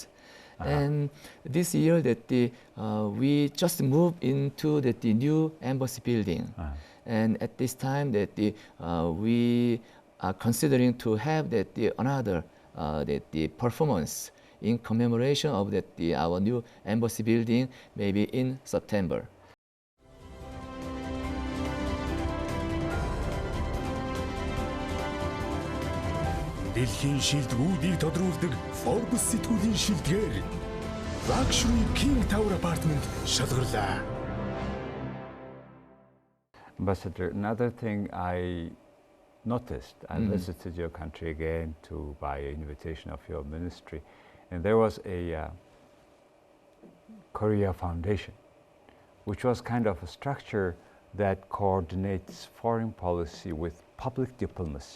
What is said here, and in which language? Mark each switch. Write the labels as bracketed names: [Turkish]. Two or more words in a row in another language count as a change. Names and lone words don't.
[English] And this year we just moved into the new embassy building. And at this time we are considering to have another the performance in commemoration of our new embassy building, maybe in September. [Mongolian] Дэлхийн шилдэгүүдийг тодруулдаг Forbes сэтгүүлийн шилдгээр Luxury King Tower apartment шалгарлаа. [English] Ambassador, another thing I noticed, I visited your country again by invitation of your ministry, and there was a Korea Foundation, which was kind of a structure that coordinates foreign policy with public diplomacy.